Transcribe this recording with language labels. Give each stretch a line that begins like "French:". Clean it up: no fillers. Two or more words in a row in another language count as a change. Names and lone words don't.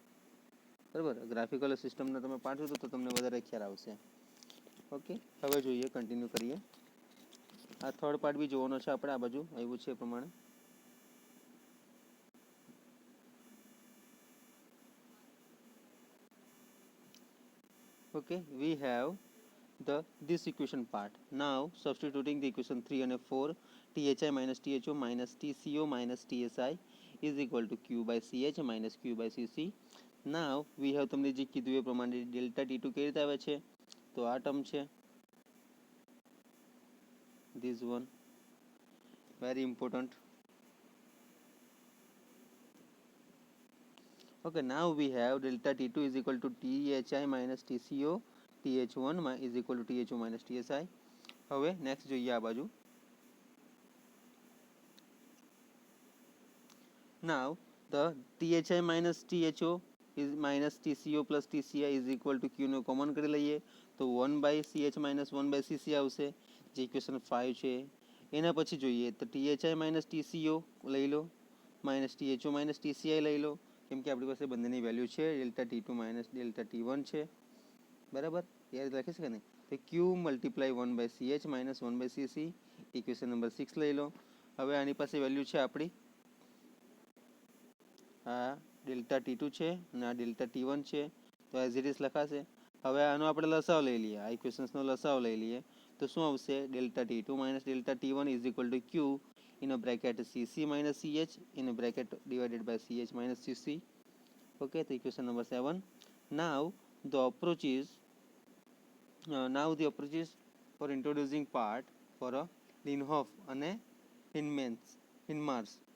Gujarati: બરાબર, ગ્રાફિકલ સિસ્ટમનો તમે પાઠ જોશો તો તમને વધારે ખ્યાલ આવશે. ઓકે, હવે જોઈએ, કન્ટિન્યુ કરીએ. આ
English: third part B
Gujarati: જોવાનો છે આપણે, આ બાજુ આવ્યું છે એ પ્રમાણે.
English: Okay, we have this equation part. Now substituting the equation 3 and 4, THI minus THO minus TCO minus TSI is equal to Q by CH minus Q by CC. Now we have
Gujarati: તમને જે કીધું એ પ્રમાણે ડેલ્ટા T2 કેવી રીતે આવે છે? તો આ ટર્મ છે,
English: this one, very important. Okay, now we have delta T2 is equal to THI minus TCO, TH1 is equal to THO minus TSI.
Gujarati: હવે નેક્સ્ટ જોઈએ આ બાજુ.
English: Now the THI minus THO is minus TCO plus TCI is equal to Q
Gujarati: નો કોમન કરી લઈએ તો
English: 1 by CH minus 1 by CC
Gujarati: આવશે, જે ઇક્વેશન 5 છે. એના પછી જોઈએ તો
English: THI minus TCO
Gujarati: લઈ લો, માઇનસ
English: THO minus TCI
Gujarati: લઈ લો, કેમ કે આપણી પાસે બંનેની વેલ્યુ છે,
English: delta T2 minus delta T1
Gujarati: છે. બરાબર, એ રીતે લખી શકે ને. તો
English: Q multiply 1 by CH minus 1 by CC, equation number 6
Gujarati: લઈ લો. હવે આની પાસે વેલ્યુ છે આપણી, આ ડેલ્ટા T2 છે અને આ ડેલ્ટા T1 છે, તો
English: as it is
Gujarati: લખાશે. હવે આનો આપણે લસાવ લઈ લઈએ, આ ઇક્વેશન્સનો લસાવ લઈ લઈએ તો શું આવશે?
English: delta T2 minus delta T1 is equal to Q in a bracket CC minus CH in a bracket divided by CH minus CC. Okay, so equation number 7. Now the approach is for introducing part for a Linhof and a Hinmans.